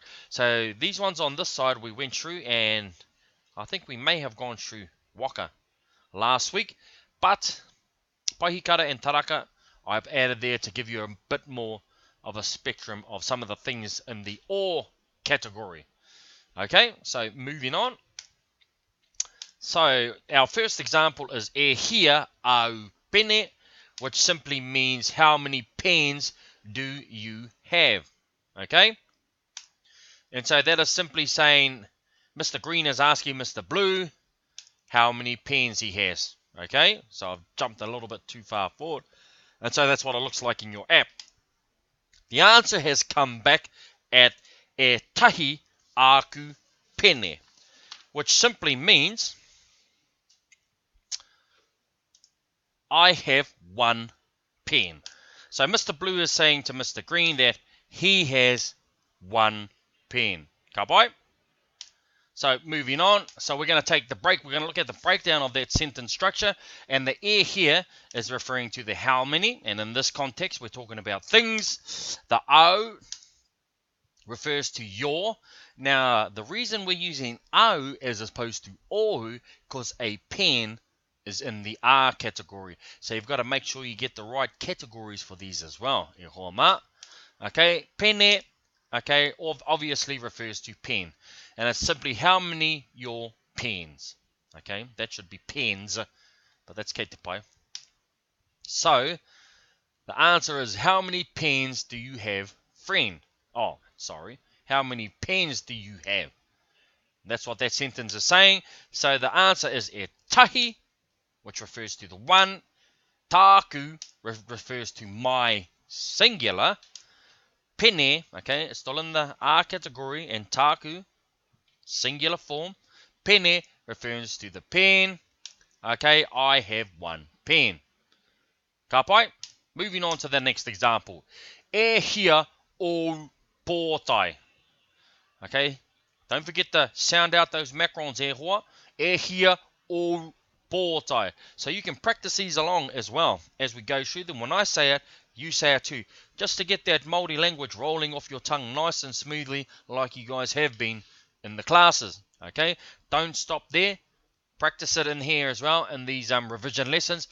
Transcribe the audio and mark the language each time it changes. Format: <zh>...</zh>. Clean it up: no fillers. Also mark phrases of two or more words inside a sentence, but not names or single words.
<en>So these ones on this side we went through, and I think we may have gone through waka last week, but paihikara and taraka I've added there to give you a bit more of a spectrum of some of the things in the or category. Okay, so moving on. So our first example is here</en> <mi>au pene,</mi> <en>which simply means how many pens do you have? Okay, and so that is simply saying Mr. Green is asking Mr. Blue how many pens he has. Okay, so I've jumped a little bit too far forward. And so that's what it looks like in your app. The answer has come back at</en> <mi>e tahi aku pene,</mi> <en>which simply means I have one pen. So Mr. Blue is saying to Mr. Green that he has one pen.</en> <mi>Ka pai?</mi> <en>So moving on, so we're going to take the break. We're going to look at the breakdown of that sentence structure. And the e here is referring to the how many. And in this context, we're talking about things. The o refers to your. Now, the reason we're using au as opposed to ohu, because a pen is in the a category. So you've got to make sure you get the right categories for these as well.</en> <mi>E hoa ma. Okay, pene,</mi> <en>okay, obviously refers to pen. And it's simply how many your pens. Okay, that should be pens, but that's</en> <mi>kei te pai.</mi> <en>So, the answer is how many pens do you have, friend? Oh, sorry. How many pens do you have? That's what that sentence is saying. So the answer is</en> <mi>e tahi,</mi> <en>which refers to the one. Taku refers to my, singular. Pene, okay, it's still in the a category, and taku, singular form. Pene refers to the pen. Okay, I have one pen.</en> <mi>Ka pai?</mi> <en>Moving on to the next example.</en> <mi>E hia o pōtai.</mi> <en>Okay, don't forget to sound out those macrons</en> <mi>e hoa. E hia o pōtai.</mi> <en>So you can practice these along as well as we go through them. When I say it, you say it too. Just to get that Māori language rolling off your tongue nice and smoothly like you guys have been in the classes. Okay, don't stop there. Practice it in here as well in these revision lessons.</en>